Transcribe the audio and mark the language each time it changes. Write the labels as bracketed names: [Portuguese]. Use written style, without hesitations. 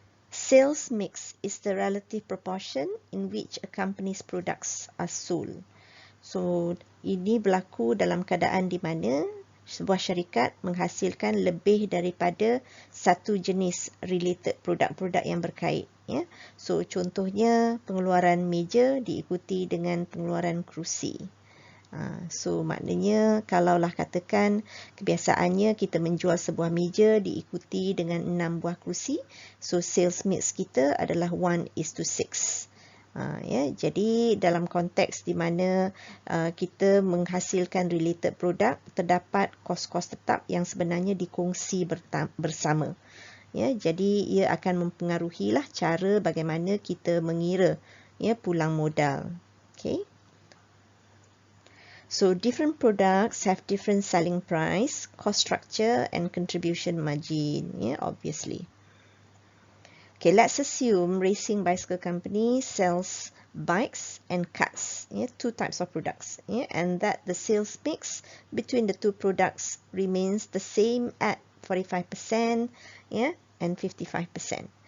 [English] Sales mix is the relative proportion in which a company's products are sold. [Malay] So, ini berlaku dalam keadaan di mana sebuah syarikat menghasilkan lebih daripada satu jenis related produk-produk yang berkait. Ya. So, contohnya pengeluaran meja diikuti dengan pengeluaran kerusi. So maknanya kalaulah katakan kebiasaannya kita menjual sebuah meja diikuti dengan 6 buah kerusi, so sales mix kita adalah 1:6. Ya, jadi dalam konteks di mana kita menghasilkan related produk, terdapat kos-kos tetap yang sebenarnya dikongsi bersama. Ya, jadi ia akan mempengaruhilah cara bagaimana kita mengira ya pulang modal. [English] Okay. So different products have different selling price, cost structure and contribution margin, obviously. Okay, let's assume Racing Bicycle Company sells bikes and carts, two types of products, and that the sales mix between the two products remains the same at 45%, and 55%.